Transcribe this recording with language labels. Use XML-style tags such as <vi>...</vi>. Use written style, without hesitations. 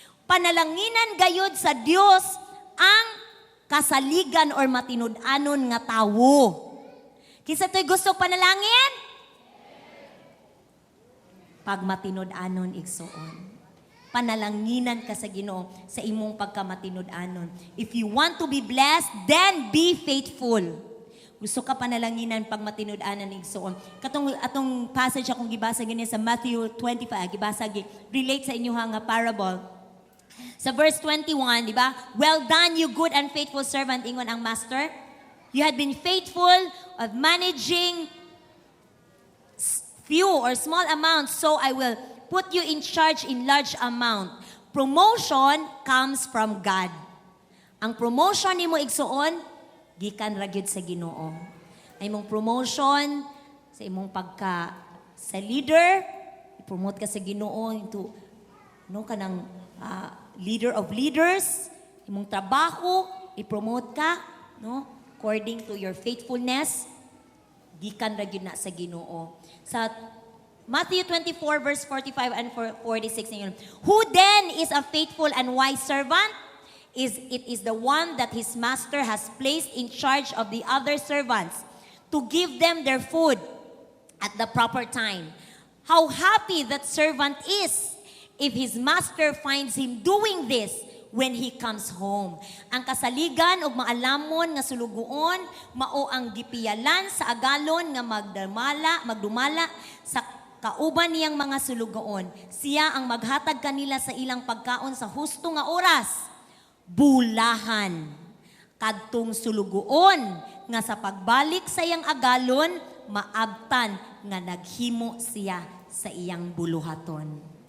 <ceb>Panalanginan gayud sa Dios ang kasaligan or matinud-anon nga tawo. Kinsa to'y gusto panalangin? Pag matinud-anon igsuon. Panalanginan ka sa Ginoo sa imong pagkamatinud-anon.</ceb> <en>If you want to be blessed, then be faithful.</en> <ceb>Gusto ka panalanginan pag matinud-anon igsuon. Atong passage akong gibasa gani sa Matthew 25, gibasa relate sa inyo nga parable.</ceb> <en>Sa verse 21,</en> <ceb>di ba?</ceb> <en>Well done, you good and faithful servant, ingon ang master. You had been faithful of managing few or small amounts, so I will put you in charge in large amount. Promotion comes from God.</en> <ceb>Ang promotion nimo igsuon, gikan ra gyud sa Ginoo. Ay imong promotion sa imong pagka sa leader, i-promote ka sa Ginoo into kanang leader of leaders, imong trabaho, i-promote ka,</ceb> <en>according to your faithfulness,</en> <ceb>gikan ra gyud na sa Ginoo.</ceb> <en>Sa Matthew 24 verse 45 and 46 ngayon, who then is a faithful and wise servant? It is the one that his master has placed in charge of the other servants to give them their food at the proper time. How happy that servant is if his master finds him doing this when he comes home.</en> <ceb>Ang kasaligan og maalamon nga sulugoon mao ang gipiyalan sa agalon nga magdumala sa kauban niyang mga sulugoon. Siya ang maghatag kanila sa ilang pagkaon sa husto nga oras. Bulahan kadtong sulugoon nga sa pagbalik sa iyang agalon maabtan nga naghimo siya sa iyang buluhaton.</ceb>